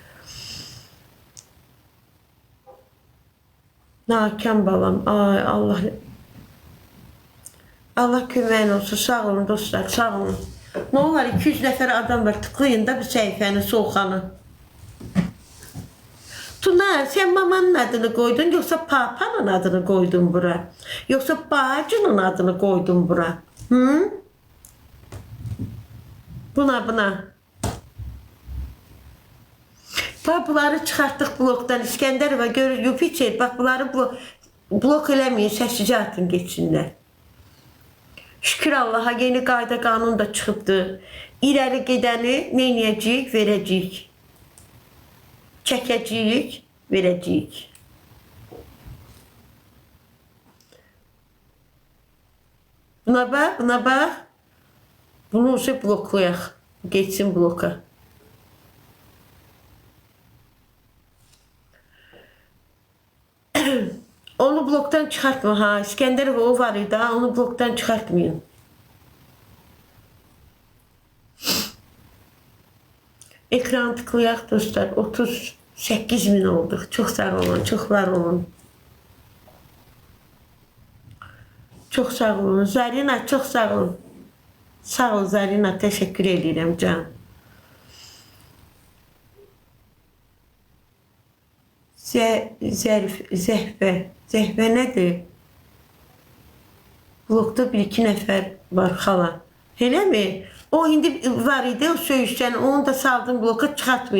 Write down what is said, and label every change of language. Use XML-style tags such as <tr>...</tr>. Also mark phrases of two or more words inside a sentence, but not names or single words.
<az>Nakam balam, ay Allah. Allah köməyin olsun, sağ olun dostlar, sağ olun. Ne olar 200 nəfər adam var, tıklayın da bir səhifəni, Solxanı.</az> <tr>Tuna, sen mamanın adını koydun yoksa papanın adını koydun bura? Yoksa bacının adını koydun bura? Hı? Buna.</tr> <az>Bak bunları çıxartdıq blokdan. İskəndərova görür, Yupiçer, bak bunları blok eləməyin, səssizcə atın geçsinlər. Şükür Allaha yeni qayda qanun da çıxıbdır. İrəli gedəni neynəyəcəyik, verəcəyik. Çəkəcəyik, verəcəyik. Buna bax. Bunu ise bloklayaq. Geçsin bloka.</az> <tr>Onu bloktan çıkartma ha. İskender ve o var idi ha. Onu bloktan çıkartmayın. Ekran tıklayaq dostlar. 38.000 olduk. Çok sağ olun. Çok var olun. Çok sağ olun. Zarina çok sağ olun. Sağ ol Zarina. Teşekkür ederim can.</tr> <az>Zəhvə nədir? Blokda 1-2 nəfər var xala. Elə mi? O indi var idi, o söyüşdən, onu da saldım bloka, çıxartmayın.</az>